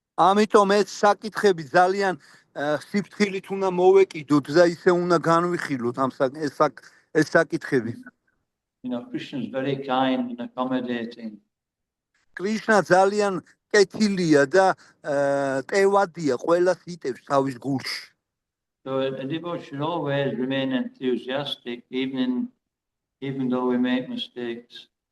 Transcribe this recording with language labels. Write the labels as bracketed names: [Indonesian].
[Georgian] ამიტომ ეს საკითხები ძალიან სიფრთხილით უნდა მოვეკიდოთ და ისე უნდა განვიხილოთ ეს საკითხები. [English] You know, Krishna is very kind and accommodating. [Georgian] კრიშნა ძალიან კეთილია და ტევადია, ყველას იტევს თავის გულში. [English] So a devotee should always remain enthusiastic, even though we make mistakes.